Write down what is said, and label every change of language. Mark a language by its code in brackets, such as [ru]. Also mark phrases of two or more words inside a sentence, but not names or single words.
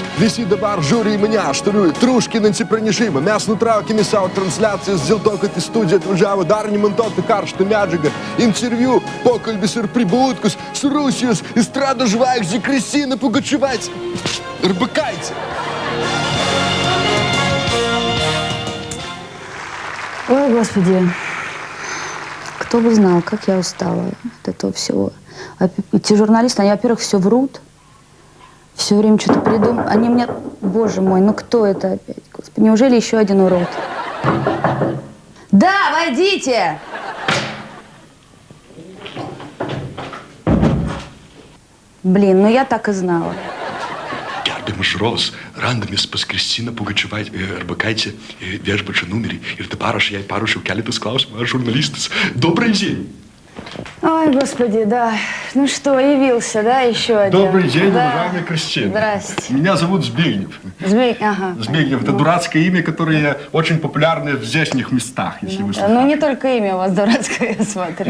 [lt] Visi dabar žiūri į mane, aš turiu truškinantį pranešimą. Mes nutraukėme savo transliacijas dėl to, kad į studiją atvažiavo dar nemontuota karštą medžiagą. Interviu, pokalbis ir pribūtkus su Rusijos estrados žvaigždė Kristina Pugačevaitė ir Bakaitė. [ru] Ой, Господи, кто бы знал, как я устала от этого всего. Эти журналисты, они, во-первых, все врут, все время что-то придумывают. Они мне, боже мой, ну кто это опять? Господи, неужели еще один урод? Да, войдите! Блин, ну я так и знала. [lt] Gerbiamas žiūrovas, randamės pas Kristiną Pugačevaitę ir Bakaitę viešbučio numerį. Ir dabar aš jai paruošiau keletas klausimų, aš žurnalistas. [ru] Добрый день. Ой, Господи, да. ну что, явился, да, еще один? Добрый день, Да. уважаемая Кристина. Здрасте. Меня зовут Збигнев. Ага. Збигнев – это дурацкое имя, которое очень популярное в здешних местах, если вы слышали. Ну, не только имя у вас дурацкое, я смотрю.